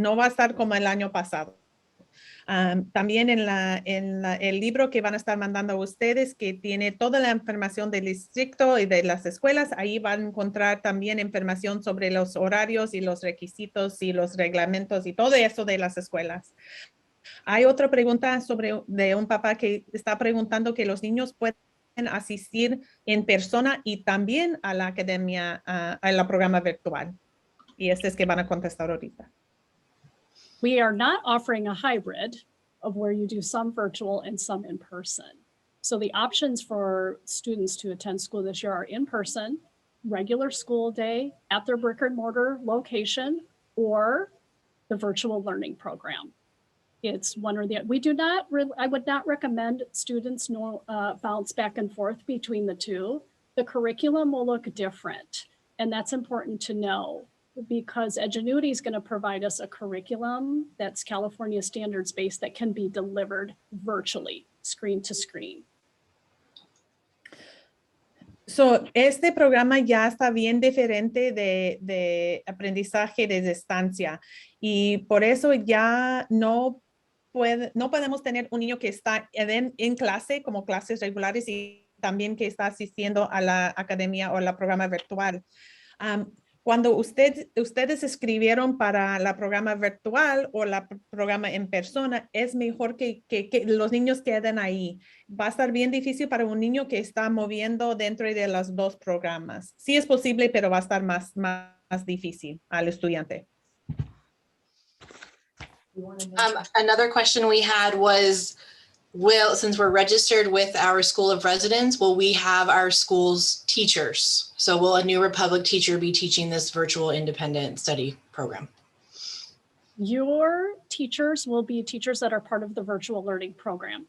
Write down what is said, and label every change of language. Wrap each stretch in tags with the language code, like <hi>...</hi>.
<es>No va a estar como el año pasado. También en el libro que van a estar mandando a ustedes, que tiene toda la información del distrito y de las escuelas, ahí van a encontrar también información sobre los horarios y los requisitos y los reglamentos y todo eso de las escuelas. Hay otra pregunta de un papá que está preguntando que los niños pueden asistir en persona y también a la academia, a la programa virtual. Y este es que van a contestar ahorita.</es> <en>We are not offering a hybrid of where you do some virtual and some in person. So the options for students to attend school this year are in person, regular school day at their brick and mortar location, or the virtual learning program. It's one or the other. We do not really, I would not recommend students bounce back and forth between the two. The curriculum will look different, and that's important to know because Edgenuity is going to provide us a curriculum that's California standards based that can be delivered virtually, screen to screen.</en> <es>So, este programa ya está bien diferente de aprendizaje de distancia y por eso ya no podemos tener un niño que está en clase como clases regulares y también que está asistiendo a la academia o la programa virtual. Cuando ustedes escribieron para la programa virtual o la programa en persona, es mejor que los niños queden ahí. Va a estar bien difícil para un niño que está moviendo dentro de los dos programas. Sí es posible, pero va a estar más difícil al estudiante.</es> <en>Another question we had was, since we're registered with our School of Residence, will we have our school's teachers? So will a New Republic teacher be teaching this virtual independent study program? Your teachers will be teachers that are part of the virtual learning program.</en>